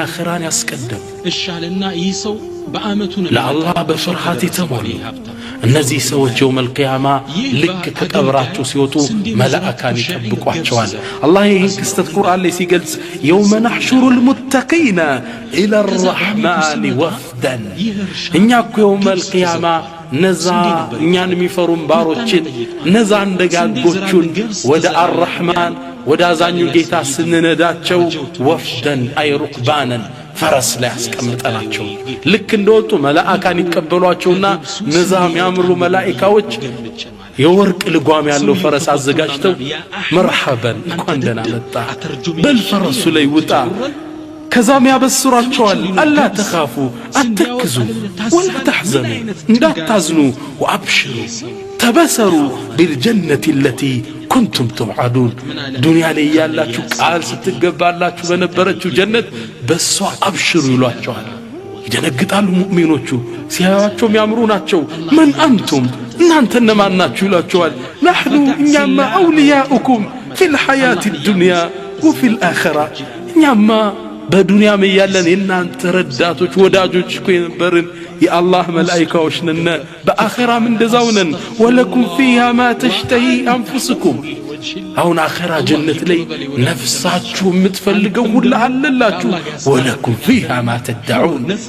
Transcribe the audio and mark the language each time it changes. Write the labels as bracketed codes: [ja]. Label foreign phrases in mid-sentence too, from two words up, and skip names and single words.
[am] አኺራን ያስቀደሙ እሻለና ይህ ሰው በአመቱ ነው ለአላህ በፍርሃት የተሞሉ እነዚህ ሰዎች [ar] يوم القيامة [am] ልክ ከቀብራቸው ሲወጡ መላእክት ይጠብቋቸዋል አላህ ይህን ክስተት ቁርአን ላይ ሲገልጽ [ar] يوم نحشر المتقين إلى الرحمن وفدا [am] እኛ እኮ [ar] يوم القيامة [am] ነዛ እኛን የሚፈሩን ባሮችን ነዛ እንደጋጎቹን ወደ አርረህማን ወደ አዛኙ ጌታ ስንነዳቸው [ar] وفدا أي ركبانا [am] ፈረስ ላይ አስቀምጠናቸው ልክ እንደወጡ መላእክት ይቀበሏቸውና ነዛ የሚያምሩ መላእክቶች የወርቅ ልጓም ያለው ፈረስ አዘጋጅተው መርሐበን እንኳን ደህና መጣ በልፈረሱ ላይ ውጣ ከዛም ያበስሯቸዋል [ar] ألا تخافوا [am] አትክዙ [ar] ولا تحزنوا [am] እንዳታዝኑ ወአብሽሩ ተበሰሩ [ar] بالجنة التي كنتم توعدون [am] ዱንያ ላይ ያላችሁ ቃል ስትገባላችሁ በነበረችው ጀነት በሷ አብሽሩ ይሏቸዋል ይደነግጣሉ ሙእሚኖቹ ሲያዩአቸው የሚያምሩ ናቸው [ar] من أنتم [am] እናንተ እነማን ናችሁ ይሏቸዋል نحن እኛማ [ar] أولياؤكم في الحياة الدنيا وفي الآخرة [am] እኛማ በዱንያ ያለን የናንተ ረዳቶች ወዳጆች እኮ የነበርን የአላህ መላእክቶች ነን በአኺራም እንደዛው ነን [ar] ولكم فيها ما تشتهي أنفسكم [am] አሁን አኺራ ጀነት ላይ ነፍሳችሁ የምትፈልገው ሁሉ አለላችሁ [ar] ولكم فيها ما تدعون